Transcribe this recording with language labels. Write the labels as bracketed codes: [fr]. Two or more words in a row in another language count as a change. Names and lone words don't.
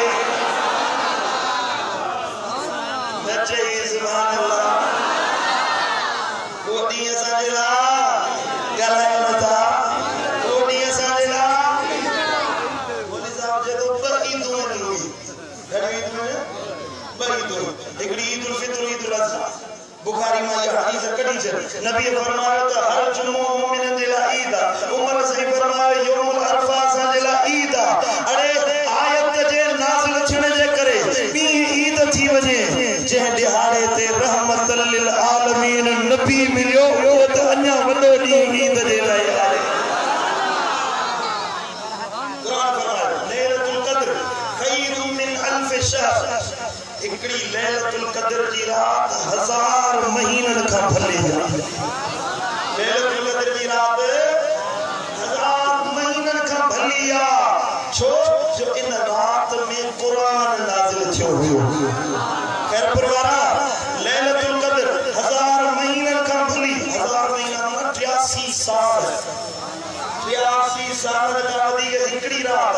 [sd] नचे [ar] سبحان الله [sd] वो ॾींहुं असांजे लाइ ॻाल्हायो नथा वो ॾींहुं असांजे लाइ मोदी साहब जेको ॿ ईदूं आहिनि घणी ईदूं आहिनि ॿ ईदूं हिकिड़ी ईद उल फित्र ईद उल अज़हा बुखारी [hi] में यह हदीस कड़ी है [sd] नबी फरमाया तो हर जुम्मो मोमिनन जे लाइ ईद आहे उमर साईं फरमाया [ar] يوم عرفة [sd] असां जे लाइ ईद आहे अरे आयत जे नाज़िल थियण जे करे ॾींहुं ईद थी वञे जंहिं ॾिहाड़े ते [ar] رحمة للعالمين [sd] नबी मिलियो उहो त अञा वॾो ॾींहुं ईद जे लाइ आहे क़ुरान फरमायो [ar] ليلة القدر خير من ألف شهر [sd] हिकड़ी लैलतुल क़द्र जी रात 1000 महीननि खां भली आहे लैलतुल क़द्र जी रात 1000 महीननि खां भली आहे छो जो इन रात में क़ुरान नाज़िल थियो हुयो ख़ैर परवारा लैलतुल क़द्र 1000 महीननि खां भली 1000 महीना 83 साल 83 साल का वधीक हिकड़ी रात